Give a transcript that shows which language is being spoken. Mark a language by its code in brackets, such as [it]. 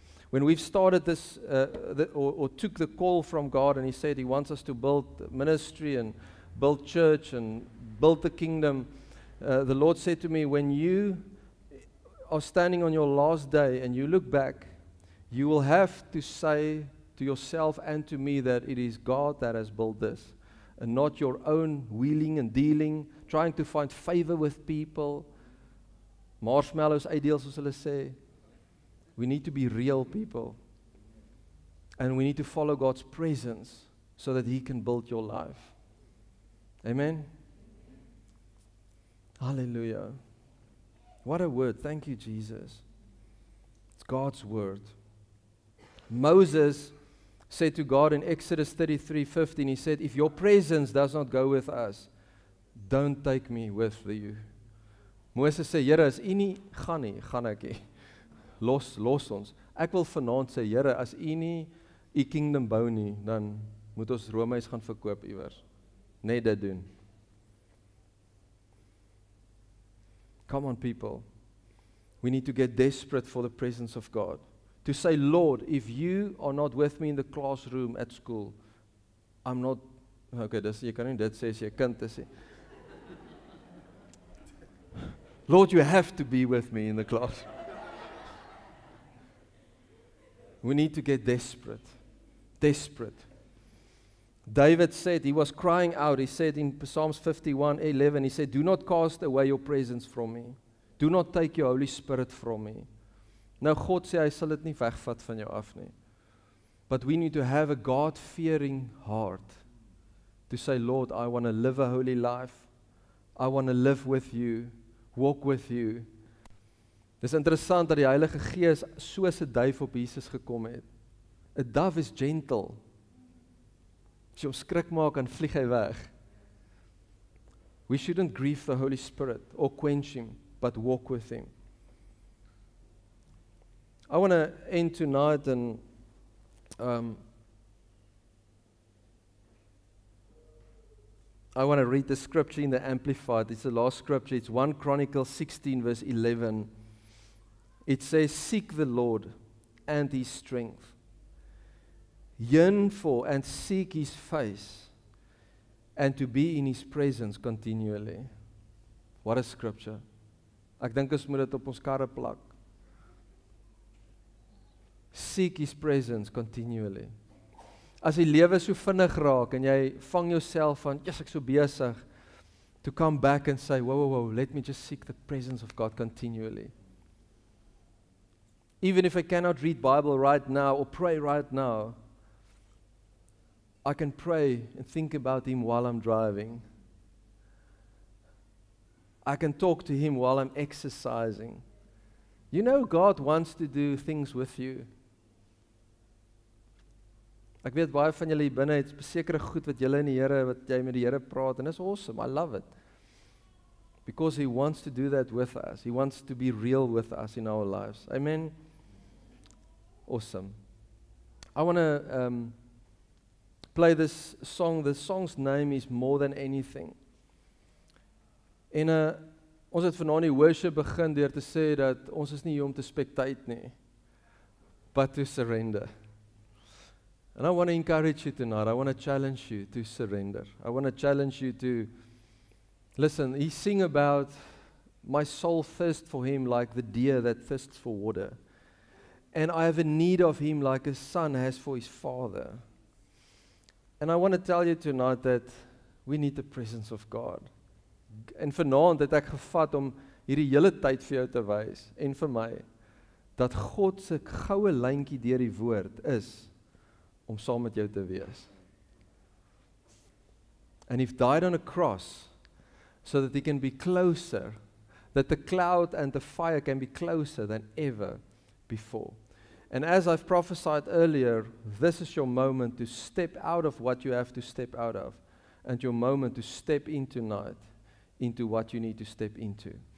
[en] When we've started this, or took the call from God, and He said He wants us to build ministry and build church and build the kingdom, the Lord said to me, when you are standing on your last day and you look back, you will have to say to yourself and to me that it is God that has built this, and not your own wheeling and dealing, trying to find favor with people. [af] Marshmallows uitdeel soos hulle sê. [en] We need to be real people. And we need to follow God's presence so that He can build your life. Amen? Hallelujah. What a word. Thank you, Jesus. It's God's word. Moses said to God in Exodus 33:15, he said, if your presence does not go with us, don't take me with you. [af] Moses sê, Here, as U nie gaan nie, gaan ek nie. Los ons. Ek wil vanaand sê, Here, as U nie U kingdom bou nie, dan moet ons Romeis gaan verkoop iewers. Net dit doen. [en] Come on, people. We need to get desperate for the presence of God. To say, Lord, if you are not with me in the classroom at school, I'm not... [af] Okay, jy kan nie dit sê as jy 'n kind is. [en] Lord, you have to be with me in the class. We need to get desperate. Desperate. David said, he was crying out, he said in Psalms 51:11, he said, do not cast away your presence from me. Do not take your Holy Spirit from me. [af] Nou God sê, hy sal dit nie wegvat van jou af nie. [en] But we need to have a God-fearing heart to say, Lord, I want to live a holy life. I want to live with you, walk with you. [af] Dis interessant dat die Heilige Gees soos 'n duif op Jesus gekom het. 'n Dove is gentle. As jy hom skrik maak, dan vlieg hy weg. [en] We shouldn't grieve the Holy Spirit or quench him, but walk with him. I want to end tonight and I want to read the scripture in the Amplified. It's the last scripture. It's 1 Chronicles 16 verse 11. It says, seek the Lord and His strength. Yearn for and seek His face, and to be in His presence continually. What a scripture. [af] Ek dink ons moet dit op ons karre plak. [en] Seek His presence continually. [af] As die lewe so vinnig raak en jy vang jouself van, yes, ek so besig, [en] to come back and say, whoa, let me just seek the presence of God continually. Even if I cannot read Bible right now or pray right now, I can pray and think about Him while I'm driving. I can talk to Him while I'm exercising. You know, God wants to do things with you. [af] Ek weet baie van julle hier binne het sekere goed wat julle in die Here, wat jy met die Here praat, en is awesome. [en] I love it. Because He wants to do that with us. He wants to be real with us in our lives. Amen. Awesome. I want to play this song. The song's name is More Than Anything. [af] En ons het vanaand die worship begin deur te sê dat ons is nie hier om te spectate nie, [en] but to surrender. And I want to encourage you tonight. I want to challenge you to surrender. I want to challenge you to listen. He sing about my soul thirsts for Him like the deer that thirsts for water. And I have a need of Him like a son has for his father. And I want to tell you tonight that we need the presence of God. [af] En vanaand het ek gevat om hierdie hele tyd vir jou te wys en vir my dat God se goue lyntjie deur die woord is om saam met jou te wees. [en] And He died on a cross so that He can be closer, that the cloud and the fire can be closer than ever before. And as I've prophesied earlier, this is your moment to step out of what you have to step out of, and your moment to step in tonight into what you need to step into.